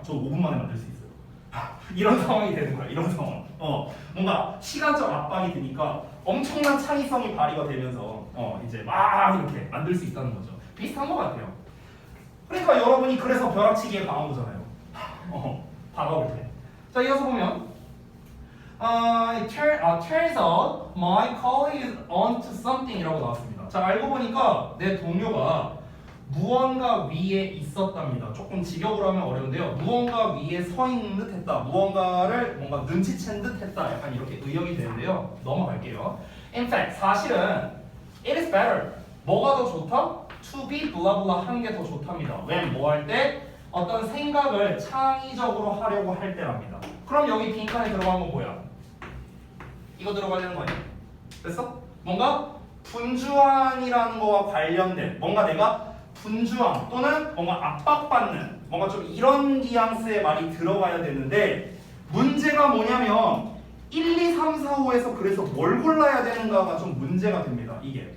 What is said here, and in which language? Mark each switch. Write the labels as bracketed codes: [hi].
[ko] 저 5분 만에 만들 수 있어요. 이런 상황이 되는 거야. 이런 상황. 뭔가 시간적 압박이 드니까 엄청난 창의성이 발휘가 되면서 이제 막 이렇게 만들 수 있다는 거죠. 비슷한 것 같아요. 그러니까 여러분이 그래서 벼락치기에 강한 거잖아요. 다가올 때. 자, [en] 이어서 보면 turns out my colleague is onto something [ko] 이라고 나왔습니다. 자, 알고 보니까 내 동료가 무언가 위에 있었답니다. 조금 직역으로 하면 어려운데요. 무언가 위에 서 있는 듯 했다. 무언가를 뭔가 눈치챈 듯 했다. 약간 이렇게 의역이 되는데요. 넘어갈게요. [en] In fact, [ko] 사실은 [en] it is better. [ko] 뭐가 더 좋다? [en] To be blah blah [ko] 하는 게 더 좋답니다. when 뭐 할 때? 어떤 생각을 창의적으로 하려고 할 때랍니다. 그럼 여기 빈칸에 들어간 건 뭐야? 이거 들어가야 되는 거 아니야? 됐어? 뭔가 분주한이라는 거와 관련된 뭔가 내가 분주함 또는 뭔가 압박받는 뭔가 좀 이런 뉘앙스의 말이 들어가야 되는데 문제가 뭐냐면 1, 2, 3, 4, 5에서 그래서 뭘 골라야 되는가가 좀 문제가 됩니다. 이게.